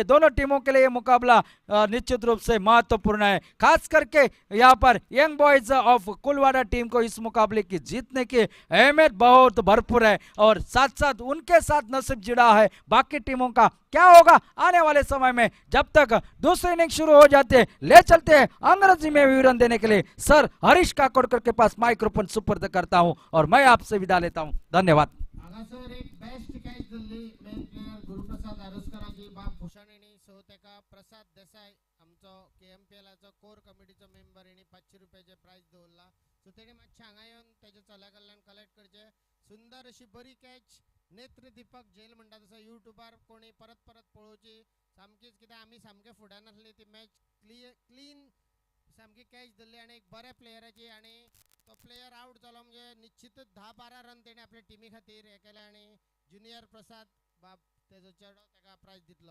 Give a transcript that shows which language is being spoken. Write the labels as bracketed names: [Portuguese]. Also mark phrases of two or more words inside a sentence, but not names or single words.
[Hindi] दोनों टीमों के लिए ये मुकाबला निश्चित रूप से महत्वपूर्ण है, खास करके यहाँ पर यंग बॉयज ऑफ कुलवाड़ा टीम को इस मुकाबले की जीतने की अहमियत बहुत भरपूर है और साथ साथ उनके साथ नसीब जुड़ा है। बाकी टीमों का क्या होगा आने वाले समय में। जब तक दूसरी इनिंग शुरू हो जाते हैं, ले चलते हैं अंग्रेजी में विवरण देने के लिए सर हरीश काकोडकर के पास माइक्रोफोन सुपर्द करता हूं और मैं आपसे विदा लेता हूं। धन्यवाद। [Konkani] हांगासर एक [English] best catch [Konkani] दिल्ली [English] main player [Konkani] गुरुप्रसाद आरुस्कराची बाप भूषण यांनी सो तेका प्रसाद देसाई आमचो केएमपीएलाचो कोर कमिटीचो मेंबर यांनी 500 रुपयाचे प्राइज दवरला। सो तेणे मातशे हांगा येवन तेजे चल्या कडल्यान कलेक्ट करचे। सुंदर अशी बरी कॅच नेत्र दीपक जेल म्हणटा तसो युट्यूबार कोणी परत परत पळोवची सामकीच, कित्याक आमी सामके फुड्यान आसली ती मॅच क्लीन सामकी कॅच दिल्ली आणि एक बऱ्या प्लेयराची आणि तो प्लेयर आउट जालो म्हणजे निश्चितच 10-12 रन तेणे आपल्या टीमी खातीर हे केले आणि ज्युनियर प्रसाद बाब तेजो चेडो तेका प्राइज दितलो।